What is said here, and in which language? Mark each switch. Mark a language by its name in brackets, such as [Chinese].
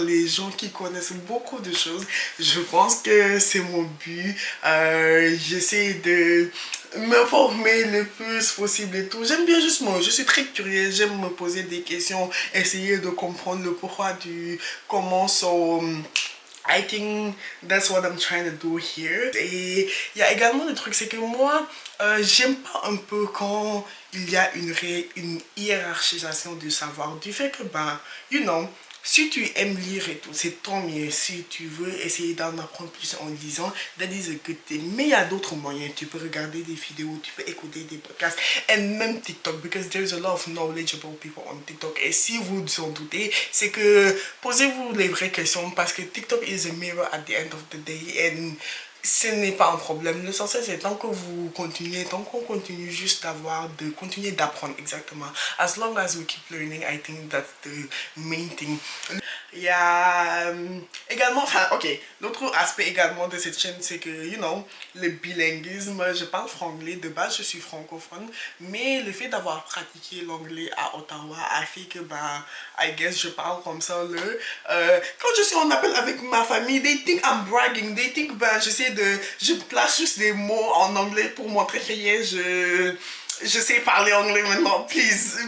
[French] Les gens qui connaissent beaucoup de choses. Je pense que c'est mon but. J'essaie de me former le plus possible et tout. J'aime bien juste moi, je suis très curieuse, j'aime me poser des questions, essayer de comprendre le pourquoi du comment. [English] So I think that's what I'm trying to do here. [French] Et il y a également le truc, c'est que moi, j'aime pas un peu quand il y a une hiérarchisation du savoir, du fait que, ben, [English] you know, [French] si tu aimes lire et tout, c'est tant mieux. Si tu veux essayer d'en apprendre plus en lisant, [English] that is a good thing. [French] Mais il y a d'autres moyens. Tu peux regarder des vidéos, tu peux écouter des podcasts, et même TikTok, [English] because there's a lot of knowledgeable people on TikTok. [French] Et si vous en doutez, c'est que posez-vous les vraies questions, parce que [English] TikTok is a mirror at the end of the day. And [French] ce n'est pas un problème. L'essentiel, c'est tant que vous continuez, tant qu'on continue juste continuer d'apprendre exactement. [English] As long as we keep learning, I think that's the main thing. [French] Il y a également, enfin, ok, l'autre aspect également de cette chaîne, c'est que, [English] you know, [French] le bilinguisme, je parle franglais, de base je suis francophone, mais le fait d'avoir pratiqué l'anglais à Ottawa a fait que, bah, [English] I guess [French] je parle comme ça, quand je suis en appel avec ma famille, [English] they think I'm bragging, they think, [French] bah, je place juste des mots en anglais pour montrer que je sais parler anglais maintenant, [English] please.